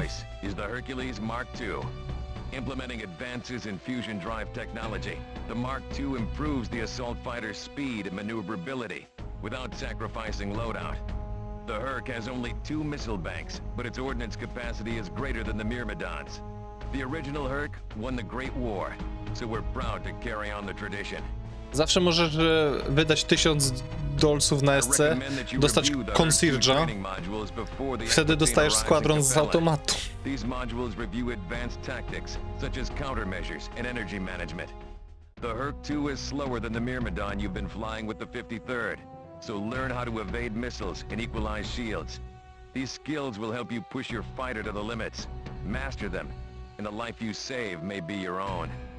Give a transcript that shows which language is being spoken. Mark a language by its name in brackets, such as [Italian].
[English] choice is the Hercules Mark II. Implementing advances in fusion drive technology, the Mark II improves the assault fighter's speed and maneuverability without sacrificing loadout. The Herc has only 2 missile banks, but its ordnance capacity is greater than the Myrmidons. The original Herc won the Great War, so we're proud to carry on the tradition. [Polish] Zawsze możesz wydać $1000 na SC, dostać Concierge'a, wtedy dostajesz składron z automatu. [English] These modules review advanced tactics, such as countermeasures and energy management. The Herc 2 is slower than the Myrmidon you've been flying with the 53rd, so learn how to evade missiles and equalize shields. These skills will help you push your fighter to the limits. Master them, and the life you save may be your own.